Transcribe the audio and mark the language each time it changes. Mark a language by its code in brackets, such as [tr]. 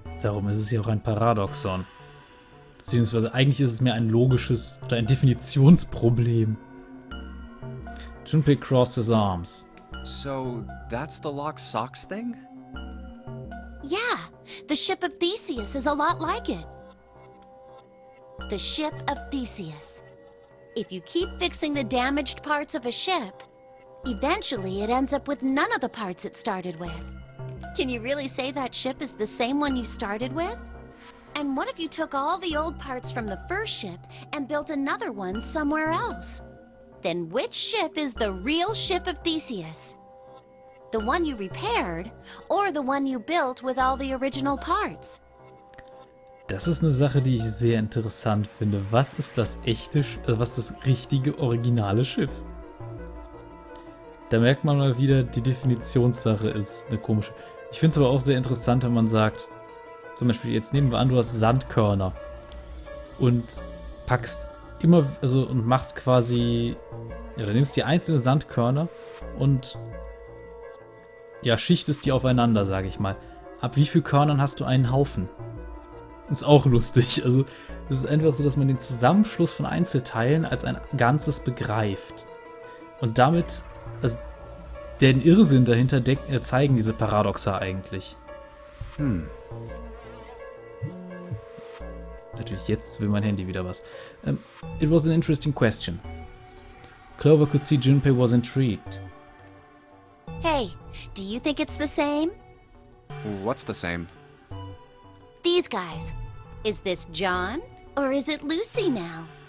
[de] Darum ist es ja auch ein Paradoxon. Beziehungsweise eigentlich ist es mehr ein logisches oder ein Definitionsproblem. [en] Junpei crossed his arms. So, that's the locked socks thing? Yeah, the ship of Theseus is a lot like it. The ship of Theseus. If you keep fixing the damaged parts of a ship, eventually it ends up with none of the parts it started with. Can you really say that ship is the same one you started with? And what if you took all the old parts from the first ship and built another one somewhere else? Then which ship is the real ship of Theseus? The one you repaired, or the one you built with all the original parts? [de] Das ist eine Sache, die ich sehr interessant finde. Was ist das echte, was ist das richtige, originale Schiff? Da merkt man mal wieder, die Definitionssache ist eine komische. Ich finde es aber auch sehr interessant, wenn man sagt, zum Beispiel, jetzt nehmen wir an, du hast Sandkörner und packst immer, also und machst quasi, ja, du nimmst die einzelnen Sandkörner und ja, schichtest die aufeinander, sage ich mal. Ab wie viel Körnern hast du einen Haufen? Ist auch lustig. Also, es ist einfach so, dass man den Zusammenschluss von Einzelteilen als ein Ganzes begreift. Und damit, also, den Irrsinn dahinter zeigen diese Paradoxa eigentlich. Natürlich, jetzt will mein Handy wieder was. [en] It was an interesting question. Clover could see Junpei was intrigued. Hey, do you think it's the same? What's the same? These guys. Is this John, or is it Lucy now?